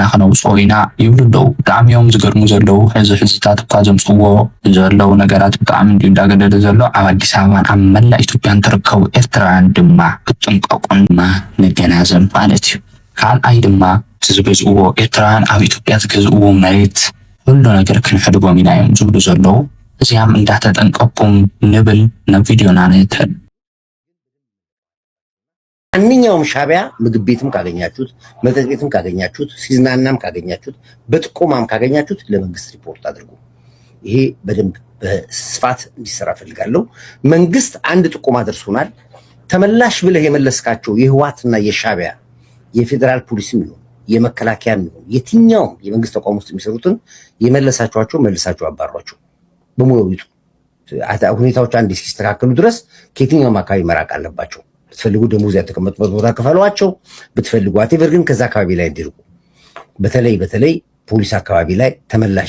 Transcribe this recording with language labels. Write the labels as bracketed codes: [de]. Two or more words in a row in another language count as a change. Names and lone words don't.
[ti] ክነውፅኦ ኢና ይብሉ ኣለዉ። ብጣዕሚ እዮም ዝገርሙ ዘለዉ። ሕዝታት እኳ ዘምፅዎ ዘለዉ ነገራት ብጣዕሚ እንዲሁ እንዳገደደ ዘሎ። ኣብ አዲስ አበባን ኣብ መላእ ኢትዮጵያን ትርከቡ ኤርትራውያን ድማ ክጥንቀቁን ንገናዘብ ማለት እዩ። ካልኣይ ድማ ዝገዝእዎ ኤርትራውያን ኣብ ኢትዮጵያ ዝገዝእዎ መሬት ሁሉ ነገር ክንሕድጎም ኢና እዮም ዝብሉ ዘለዉ። እዚያም እንዳተጠንቀቁም ንብል ናብ ቪድዮና ነተን። [am] አንኛውም ሻቢያ ምግብ ቤትም ካገኛችሁት መጠጥ ቤትም ካገኛችሁት ሲዝናናም ካገኛችሁት በጥቆማም ካገኛችሁት ለመንግስት ሪፖርት አድርጉ። ይሄ በደንብ በስፋት እንዲሰራ ፈልጋለሁ። መንግስት አንድ ጥቆማ ደርሶናል። ተመላሽ ብለህ የመለስካቸው የህዋትና የሻቢያ የፌደራል ፖሊስም ይሁን የመከላከያም ይሁን የትኛውም የመንግስት ተቋም ውስጥ የሚሰሩትን የመለሳቸዋቸው መልሳቸው አባሯቸው በሙሉ ይጡ። ሁኔታዎች አንድ እስኪስተካከሉ ድረስ ከየትኛውም አካባቢ መራቅ አለባቸው። ብትፈልጉ ደሞዝ ያተቀመጡበት ቦታ ከፈሏቸው፣ ብትፈልጉ አቴቨር ግን ከዛ አካባቢ ላይ እንዲርቁ። በተለይ ፖሊስ አካባቢ ላይ ተመላሽ